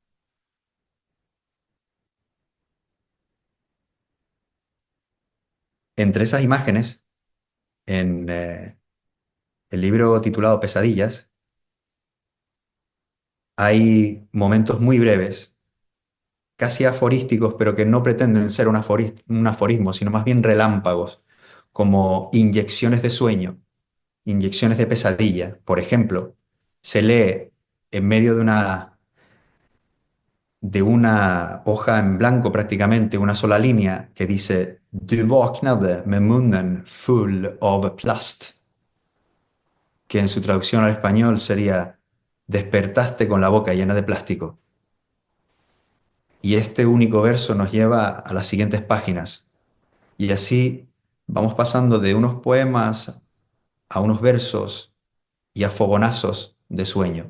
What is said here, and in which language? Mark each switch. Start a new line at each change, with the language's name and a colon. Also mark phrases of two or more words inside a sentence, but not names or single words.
Spanish: Entre esas imágenes, en el libro titulado Pesadillas, hay momentos muy breves, casi aforísticos, pero que no pretenden ser un aforismo, sino más bien relámpagos, como inyecciones de sueño, inyecciones de pesadilla. Por ejemplo, se lee en medio de una hoja en blanco prácticamente, una sola línea que dice:
Swedish: Du vaknade med munnen full av plast,
Spanish: que en su traducción al español sería: despertaste con la boca llena de plástico. Y este único verso nos lleva a las siguientes páginas. Y así vamos pasando de unos poemas a unos versos y a fogonazos de sueño.